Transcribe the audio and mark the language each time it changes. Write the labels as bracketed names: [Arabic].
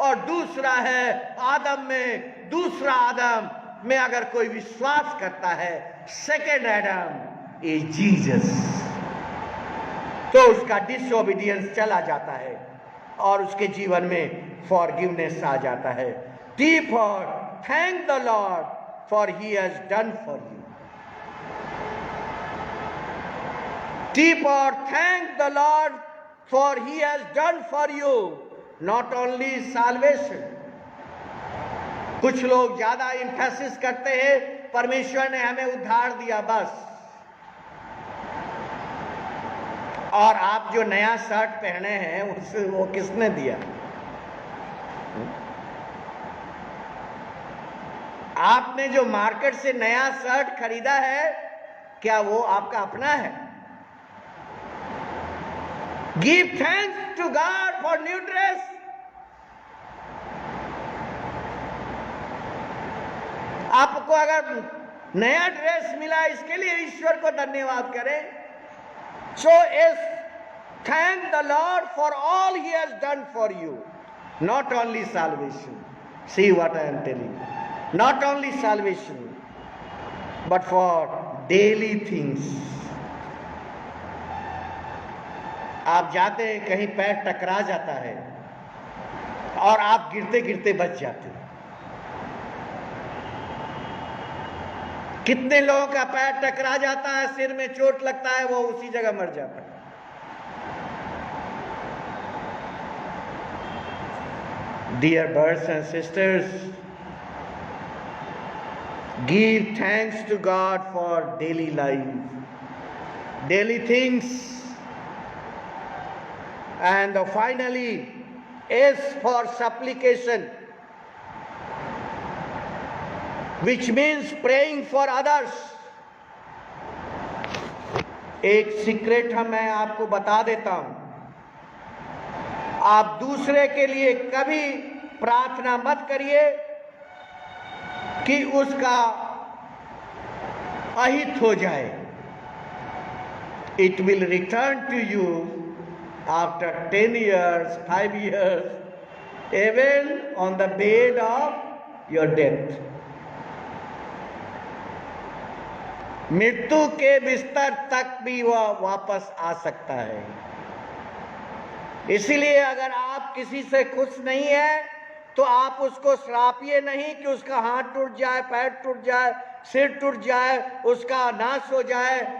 [Hindi] और दूसरा है आदम में, दूसरा आदम में अगर कोई विश्वास करता है, [English] second Adam is Jesus, [Hindi] तो उसका डिसओबीडियंस चला जाता है और उसके जीवन में फॉरगिवनेस आ जाता है। [English] T for thank the Lord for he has done for you. T for thank the Lord for he has done for you, not only salvation। [Hindi] कुछ लोग ज्यादा एम्फेसिस करते हैं, परमेश्वर ने हमें उद्धार दिया बस। और आप जो नया शर्ट पहने हैं, उसे वो किसने दिया? आपने जो मार्केट से नया शर्ट खरीदा है, क्या वो आपका अपना है? [English] Give thanks to God for new dress। [Hindi] आपको अगर नया ड्रेस मिला, इसके लिए ईश्वर को धन्यवाद करें। [English] So is thank the Lord for all He has done for you, not only salvation। See what I am telling you, not only salvation but for daily things। [Hindi] आप जाते हैं कहीं, पैर टकरा जाता है और आप गिरते गिरते बच जाते हैं। कितने लोगों का पैर टकरा जाता है, सिर में चोट लगता है, वो उसी जगह मर जाता है। [English] Dear brothers and sisters, give thanks to God for daily life, daily things, and finally S for supplication, which means praying for others. [Hindi] एक सीक्रेट मैं आपको बता देता हूं, आप दूसरे के लिए कभी प्रार्थना मत करिए कि उसका अहित हो जाए। [English] It will return to you after 10 years, 5 years, even on the bed of your death. [Hindi] मृत्यु के बिस्तर तक भी वह वापस आ सकता है। इसीलिए अगर आप किसी से खुश नहीं है तो आप उसको श्रापिए नहीं कि उसका हाथ टूट जाए, पैर टूट जाए, सिर टूट जाए, उसका नाश हो जाए।